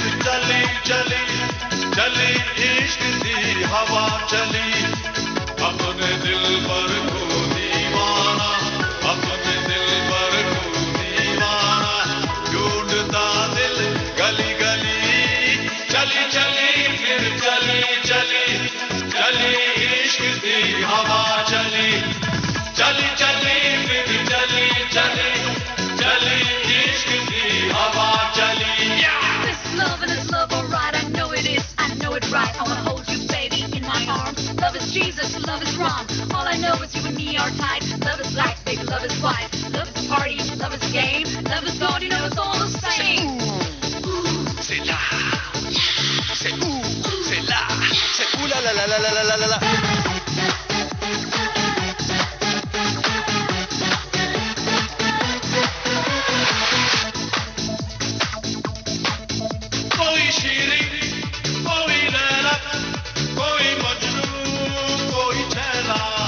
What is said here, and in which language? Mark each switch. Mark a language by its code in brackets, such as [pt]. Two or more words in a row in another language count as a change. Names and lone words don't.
[hi] चली चली चली इश्क की हवा चली अपने दिल पर को दीवाना अपने दिल पर को दीवाना ढूंढता दिल गली गली चली चली फिर चली चली चली इश्क की हवा चली चली चली फिर चली चली चली इश्क की हवा चली [en] This is love, alright. I know it is, I know it right. I wanna hold you, baby, in my arms. Love is Jesus, love is wrong. All I know is you and me are tight. Love is black, baby, love is white. Love is a party, love is a game. Love is God, you know it's all the same. [fr] C'est là, c'est où, c'est là, c'est où la la la la la la la la. [hi] कोई शीरी कोई लैला कोई मजनू कोई छैला